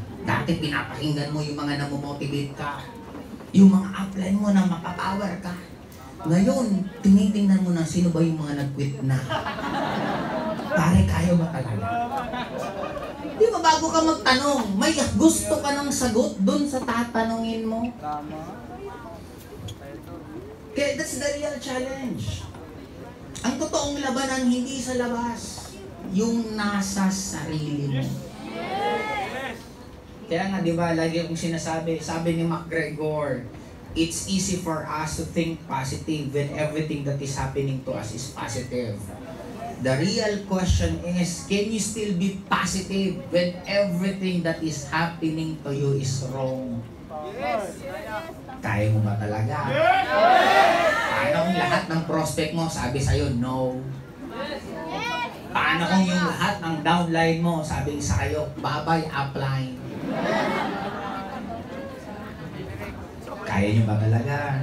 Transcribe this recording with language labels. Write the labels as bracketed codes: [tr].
[tl] Dati pinapakinggan mo yung mga namomotivate ka. Yung mga upline mo na mapapower ka. Ngayon, tinitingnan mo na sino ba yung mga nag-quit na. Pare, kaya ba talaga? Di ba bago ka magtanong, may gusto ka ng sagot dun sa tatanungin mo? Kaya [en] that's the real challenge. [tl] Ang totoong labanan hindi sa labas, yung nasa sarili mo. Kaya nga, di ba, lagi akong sinasabi, sabi ni [en] McGregor, it's easy for us to think positive when everything that is happening to us is positive. The real question is, can you still be positive when everything that is happening to you is wrong? [tl] Yes. Kaya mo ba talaga? Paano kung lahat ng prospect mo sabi sa'yo, no? Paano kung yung lahat ng downline mo, sabi sa kayo, babay, upline? Kaya nyo ba talaga?